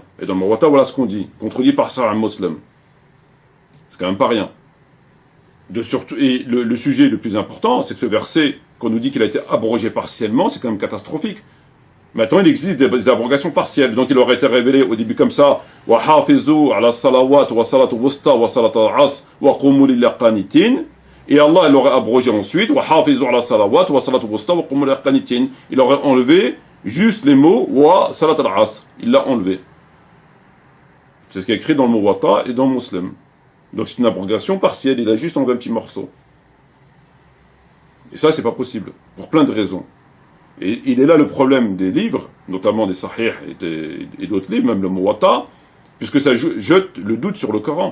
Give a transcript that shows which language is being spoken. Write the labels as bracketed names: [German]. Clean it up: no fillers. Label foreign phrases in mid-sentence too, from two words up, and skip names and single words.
[French] Et dans le Muwatta, voilà ce qu'on dit. Contredit par ça un musulman. C'est quand même pas rien. Et le sujet le plus important, c'est que ce verset, qu'on nous dit qu'il a été abrogé partiellement, c'est quand même catastrophique. Maintenant, il existe des abrogations partielles. Donc, il aurait été révélé au début comme ça. [Arabic] وحافظوا على الصلوات والصلاة الوسطى وصلاة العصر وقوموا لله قانتين. [French] Et Allah, il aurait abrogé ensuite. [Arabic] وحافظوا على الصلوات والصلاة الوسطى وقوموا لله قانتين. [French] Il aurait enlevé juste les mots [Arabic] وصلاة العصر. [French] Il l'a enlevé. C'est ce qui est écrit dans le Muwatta et dans le Muslim. Donc, c'est une abrogation partielle. Il a juste enlevé un petit morceau. Et ça, c'est pas possible. Pour plein de raisons. Et il est là le problème des livres, notamment des Sahih et d'autres livres, même le Muwatta, puisque ça jette le doute sur le Coran.